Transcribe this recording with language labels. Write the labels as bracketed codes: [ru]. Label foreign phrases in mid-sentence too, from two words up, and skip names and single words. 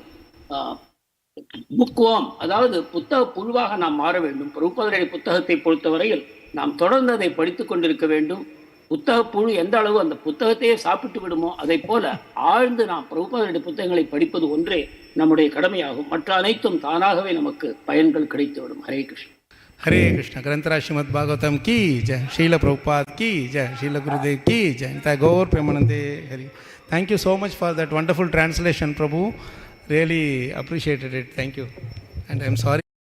[ta] புக்வாம், அதாவது புத்தக புழுவாக நாம் மாற வேண்டும். பிரபுபாதருடைய புத்தகத்தை பொறுத்தவரையில் நாம் தொடர்ந்து அதை படித்துக் கொண்டிருக்க வேண்டும். புத்தக புழு எந்த அளவு அந்த புத்தகத்தையே சாப்பிட்டு விடுமோ அதை போல ஆழ்ந்து நாம் பிரபுபாதருடைய புத்தகங்களை படிப்பது ஒன்றே நம்முடைய கடமையாகும். மற்ற அனைத்தும் தானாகவே நமக்கு பயன்கள் கிடைத்துவிடும். ஹரே கிருஷ்ண. [hi] हरे कृष्ण. ग्रंथराज श्रीमद् भागवतम की जय. शील प्रभुपाद की जय. शील गुरुदेव की जय. गौर प्रेमानंदे हरि. [en] Thank you so much for that wonderful translation, Prabhu. Really appreciated it. Thank you. And I'm sorry.